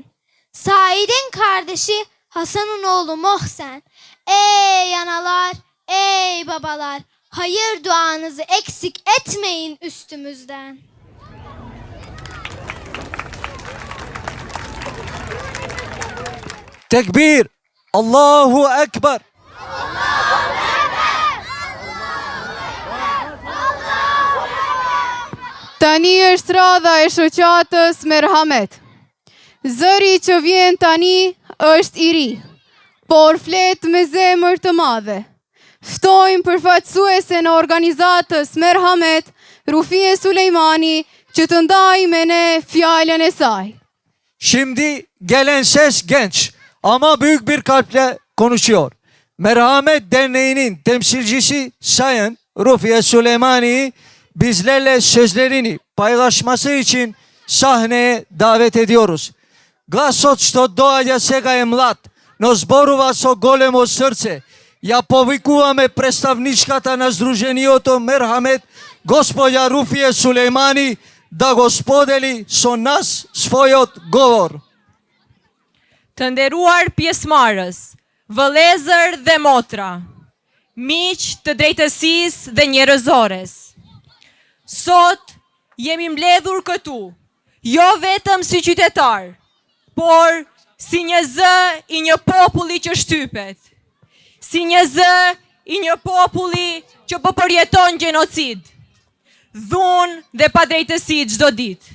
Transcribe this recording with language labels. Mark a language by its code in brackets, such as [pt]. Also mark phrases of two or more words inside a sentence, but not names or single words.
[tr] Said'in kardeşi Hasan'ın oğlu Mohsen. Ey analar, ey babalar, hayır duanızı eksik etmeyin üstümüzden. Tekbir! [ar] الله أكبر! [sq] Tani është radha e shoqatës Merhamet. Zëri që vjen tani është i ri, por flet me zemër të madhe. Ftojmë përfaqësuesen e organizatës Merhamet, Rufie Sulejmani, që të ndajë me ne fjalën e saj. [tr] Şimdi gelen ses genç ama büyük bir kalple konuşuyor. Merhamet Derneği'nin temsilcisi Sayın Rufie Süleymani'yi bizlerle sözlerini paylaşması için sahneye davet ediyoruz. [mk] Гласот што догаѓа сега е млад, но зборува со големо срце. Ја повикуваме представничката на Сдруженијото Мерхамет, госпоѓа Руфие Сулеймани, да го сподели со нас својот говор. [sq] Të nderuar pjesëmarrës, vëllezër dhe motra, miq të drejtësisë dhe njerëzores. Sot jemi mbledhur këtu, jo vetëm si qytetar, por si një zë i një populli që shtypet, si një zë i një populli që po përjeton gjenocid, dhunë dhe padrejtësi çdo ditë.